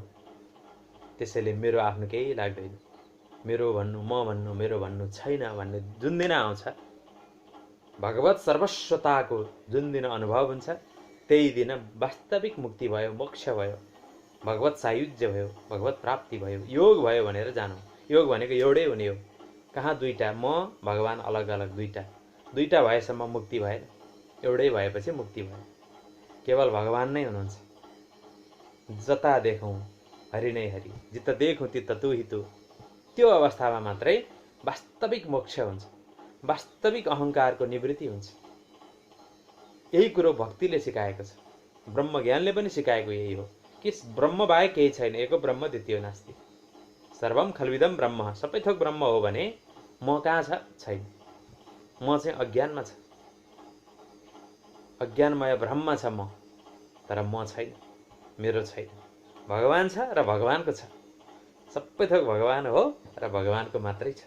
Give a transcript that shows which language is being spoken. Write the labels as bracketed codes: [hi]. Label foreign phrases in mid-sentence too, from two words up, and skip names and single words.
[ne] त्यसैले मेरो आफ्नो केही लाग्दैन। मेरो भन्नु, म भन्नु, मेरो भन्नु छैन भन्ने जुन दिन आउँछ, भगवत सर्वस्वताको जुन दिन अनुभव हुन्छ, त्यही दिन वास्तविक मुक्ति भयो, मोक्ष भयो, भगवत सायुज्य भयो, भगवत प्राप्ति भयो, योग भयो भनेर जानौँ। योग भनेको एउटै हुने हो। कहाँ दुईटा, म भगवान अलग अलग, दुईटा भएसम्म मुक्ति भएन। एउटै भएपछि मुक्ति भयो। केवल भगवान नै हुनुहुन्छ। जता देखौँ हरि नै हरि, [hi] जित देखौँ तित तु हि तु। [ne] त्यो अवस्थामा मात्रै वास्तविक मोक्ष हुन्छ, वास्तविक अहङ्कारको निवृत्ति हुन्छ। यही कुरो भक्तिले सिकाएको छ, ब्रह्मज्ञानले पनि सिकाएको यही हो कि ब्रह्म बाहेक केही छैन, [sa] एको ब्रह्म द्वितीयो नास्ति, सर्वम खल्विदम ब्रह्म, [ne] सबै थोक ब्रह्म हो भने म कहाँ छ? छैन। म चाहिँ अज्ञानमा छ, अज्ञानमय ब्रह्म छ म, तर म छैन, मेरो छैन। भगवान छ र भगवानको छ, सबै थोक भगवान हो र भगवानको मात्रै छ।